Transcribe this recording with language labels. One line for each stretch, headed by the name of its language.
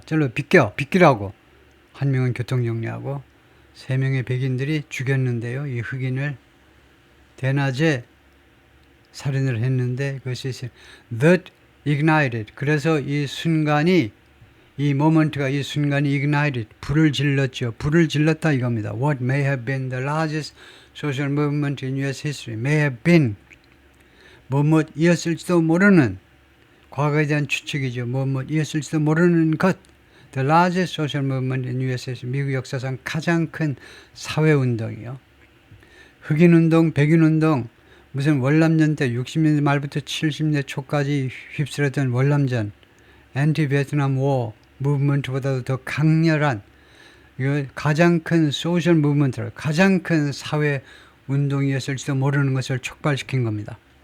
Korean: 절로 비키라고. 한 명은 교통정리하고 3명의 백인들이 죽였는데요. 이 흑인을 대낮에 살인을 했는데 그것이
English: that ignited.
Korean: 그래서 이 순간이 ignited. 불을 질렀죠. 불을 질렀다 이겁니다.
English: What may have been the largest social movement in US history. may have been.
Korean: 뭐뭐이었을지도 모르는 과거에 대한 추측이죠. 뭐뭐이었을지도 모르는 것.
English: The largest social movement in US history.
Korean: 미국 역사상 가장 큰 사회운동이요. 흑인운동, 백인운동, 무슨 월남전 때 60년대 말부터 70년대 초까지 휩쓸었던 월남전, 엔티 베트남 워 무브먼트보다도 더 강렬한 가장 큰 소셜 무브먼트, 가장 큰 사회 운동이었을지도 모르는 것을 촉발시킨 겁니다.